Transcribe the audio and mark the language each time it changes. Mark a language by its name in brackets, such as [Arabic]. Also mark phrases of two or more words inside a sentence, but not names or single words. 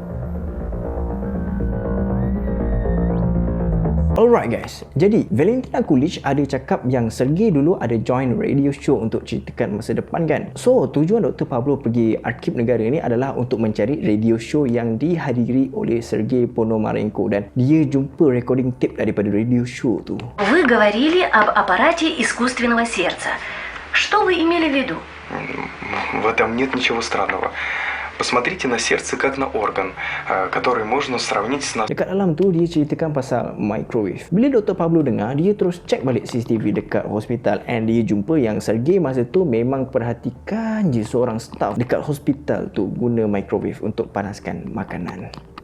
[English] Alright guys, [Malay] jadi Valentina Coolidge ada cakap yang Sergey dulu ada [English] join radio show [Malay] untuk ceritakan masa depan kan. So tujuan Dr. Pablo pergi Arkib Negara ni adalah untuk mencari [English] radio show [Malay] yang dihadiri oleh Sergey Ponomarenko, dan dia jumpa [English] recording tape [Malay] daripada [English] radio show [Malay] tu. [Russian] Вы говорили об аппарате искусственного сердца. Что вы имели в виду? В этом нет ничего странного. Посмотрите на сердце как на орган, который можно сравнить с... [Malay] Dekat dalam tu dia ceritakan pasal microwave. Bila Dr. Pablo dengar, dia terus cek balik CCTV dekat hospital, and dia jumpa yang Sergey masa tu memang perhatikan je seorang staff dekat hospital tu guna microwave untuk panaskan makanan.